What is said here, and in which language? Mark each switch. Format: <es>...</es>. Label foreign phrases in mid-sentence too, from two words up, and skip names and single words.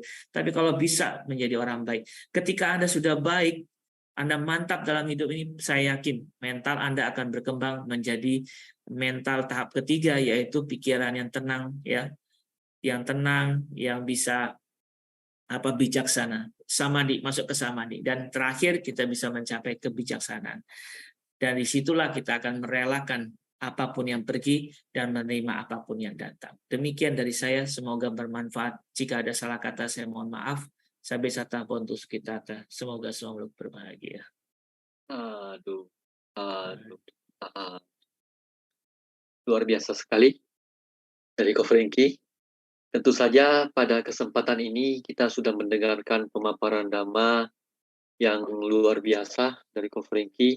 <id>Tapi kalau bisa menjadi orang baik, ketika Anda sudah baik, Anda mantap dalam hidup ini, saya yakin mental Anda akan berkembang menjadi mental tahap ketiga, yaitu pikiran yang tenang, ya, yang tenang, yang bisa bijaksana, samadhi, masuk ke samadhi, dan terakhir kita bisa mencapai kebijaksanaan. Dan disitulah kita akan merelakan apapun yang pergi dan menerima apapun yang datang. Demikian dari saya, semoga bermanfaat. Jika ada salah kata, saya mohon maaf.</id> <pi>Sabe sata pontus</pi> <id>kita, semoga selalu berbahagia. Aduh, luar biasa sekali dari Ko Franky. Tentu saja pada kesempatan ini kita sudah mendengarkan pemaparan Dhamma yang luar biasa dari Ko Franky.</id>